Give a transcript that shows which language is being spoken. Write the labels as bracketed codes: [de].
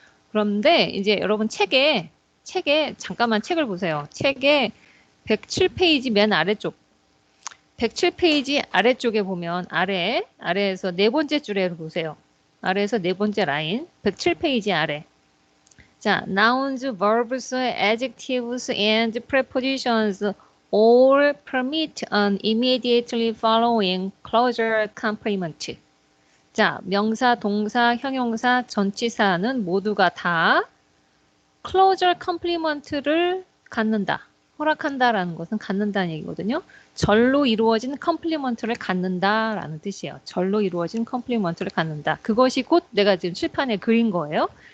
[ko] 그런데 이제 여러분 책에 잠깐만 책을 보세요. 책에 107페이지 맨 아래쪽 107페이지 아래쪽에 보면 아래에서 네 번째 줄에 보세요. 아래에서 네 번째 라인 107페이지 아래. [en] 자, nouns, verbs, adjectives, and prepositions all permit an immediately following closure complement. [ko] 자, 명사, 동사, 형용사, 전치사는 모두가 다 closure complement를 갖는다. 허락한다라는 것은 갖는다는 얘기거든요. 절로 이루어진 컴플리먼트를 갖는다라는 뜻이에요. 절로 이루어진 컴플리먼트를 갖는다. 그것이 곧 내가 지금 칠판에 그린 거예요.